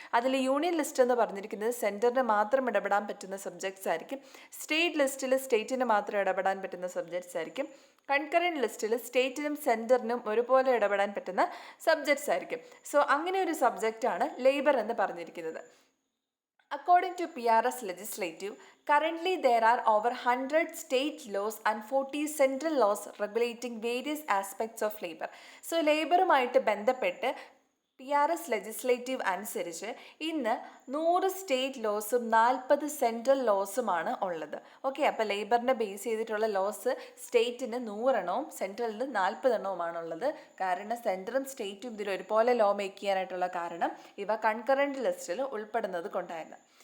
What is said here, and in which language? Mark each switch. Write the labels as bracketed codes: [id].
[ml] അതിൽ union list എന്ന് പറഞ്ഞിരിക്കുന്നത് സെൻറ്ററിന് മാത്രം ഇടപെടാൻ പറ്റുന്ന സബ്ജക്ട്സ് ആയിരിക്കും. സ്റ്റേറ്റ് ലിസ്റ്റിൽ സ്റ്റേറ്റിന് മാത്രം ഇടപെടാൻ പറ്റുന്ന സബ്ജക്ട്സ് ആയിരിക്കും. കൺകറൻറ്റ് ലിസ്റ്റിൽ സ്റ്റേറ്റിനും സെൻറ്ററിനും ഒരുപോലെ ഇടപെടാൻ പറ്റുന്ന സബ്ജക്ട്സ് ആയിരിക്കും. സോ അങ്ങനെ ഒരു സബ്ജക്റ്റാണ് ലേബർ എന്ന് പറഞ്ഞിരിക്കുന്നത്. [en] According to PRS legislative, currently there are over 100 state laws and 40 central laws regulating various aspects of labor. [ml] So ലേബറുമായിട്ട് ബന്ധപ്പെട്ട് PRS ലെജിസ്ലേറ്റീവ് അനുസരിച്ച് ഇന്ന് 100 സ്റ്റേറ്റ് ലോസും 40 സെൻട്രൽ ലോസുമാണ് ഉള്ളത്. ഓക്കെ, അപ്പോൾ ലേബറിനെ ബേസ് ചെയ്തിട്ടുള്ള ലോസ് സ്റ്റേറ്റിന് 100 എണ്ണവും സെൻട്രലിന് 40 എണ്ണവുമാണുള്ളത്. കാരണം സെൻട്രലും സ്റ്റേറ്റും ഇതിൽ ഒരുപോലെ ലോ മേക്ക് ചെയ്യാനായിട്ടുള്ള കാരണം ഇവ കൺകറൻറ്റ് ലിസ്റ്റിൽ ഉൾപ്പെടുന്നത് കൊണ്ടായിരുന്നു.